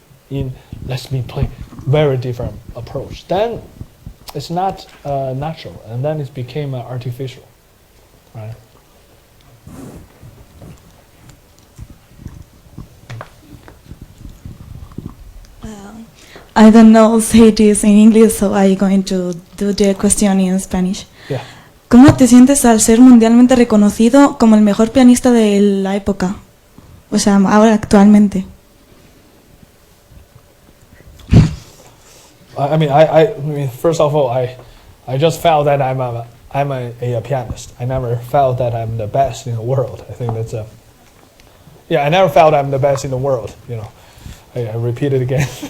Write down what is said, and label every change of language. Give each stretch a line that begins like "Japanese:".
English: Let me play very different approach. Then it's not natural, and then it became artificial, right? I don't know say this in English, so I'm going to do the question in Spanish. Yeah.
Spanish: ¿Cómo te sientes al ser mundialmente reconocido como el mejor pianista de la época? O sea, ahora actualmente.
English: I mean, first of all, I just felt that I'm a pianist. I never felt that I'm the best in the world. I think that's I never felt I'm the best in the world. I repeat it again.